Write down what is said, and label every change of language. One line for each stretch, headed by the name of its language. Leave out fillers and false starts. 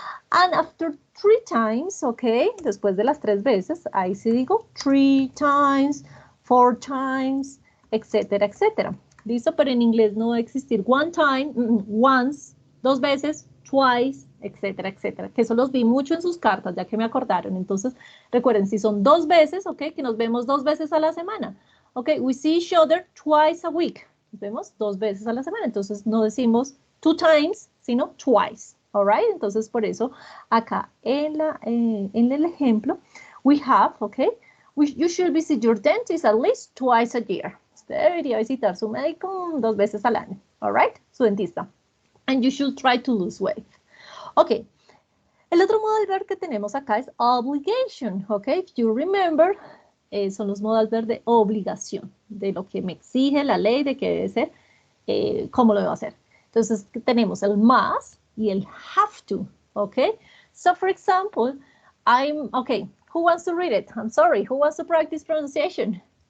English: And after three times,
Spanish: ok, después de las tres veces, ahí sí digo three times, four times, etcétera, etcétera. ¿Listo? Pero en inglés no va a existir one time, once, dos veces, twice, etcétera, etcétera. Que eso los vi mucho en sus cartas, ya que me acordaron. Entonces, recuerden, si son dos veces, ok, que nos vemos dos veces a la semana.
English: Ok, we see each other twice a week.
Spanish: Nos vemos dos veces a la semana. Entonces, no decimos two times, sino twice.
English: All right,
Spanish: entonces por eso acá en el ejemplo,
English: we have, okay, you should visit your dentist at least twice a year.
Spanish: Usted debería visitar su médico dos veces al año, all right, su dentista.
English: And you should try to lose weight.
Spanish: Okay, el otro modal verb que tenemos acá es obligation, okay,
English: if you remember,
Spanish: son los modal verb de obligación, de lo que me exige la ley, de que debe ser, cómo lo debo hacer. Entonces tenemos el must, y el have to, okay?
English: So, for example, okay, who wants to read it? I'm sorry, who wants to practice pronunciation?